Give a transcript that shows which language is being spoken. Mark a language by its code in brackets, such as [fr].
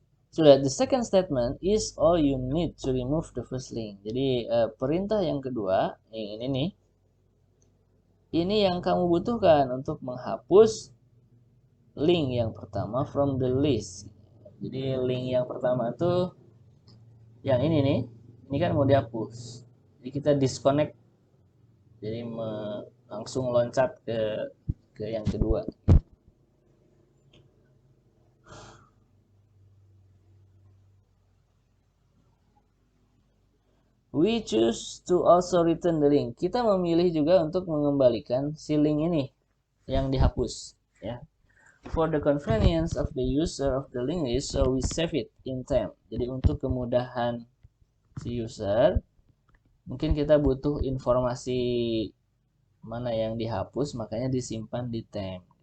[en] So that the second statement is all you need to remove the first link. [id] Jadi perintah yang kedua, yang ini nih, ini yang kamu butuhkan untuk menghapus link yang pertama [en] from the list. [id] Jadi link yang pertama tuh yang ini nih, ini kan mau dihapus. Jadi kita disconnect. Jadi langsung loncat ke yang kedua. [en] We choose to also return the link. [id] Kita memilih juga untuk mengembalikan si link ini yang dihapus, ya. [en] For the convenience of the user of the link list, so we save it in temp. [id] Jadi untuk kemudahan si user, mungkin kita butuh informasi mana yang dihapus, makanya disimpan di temp.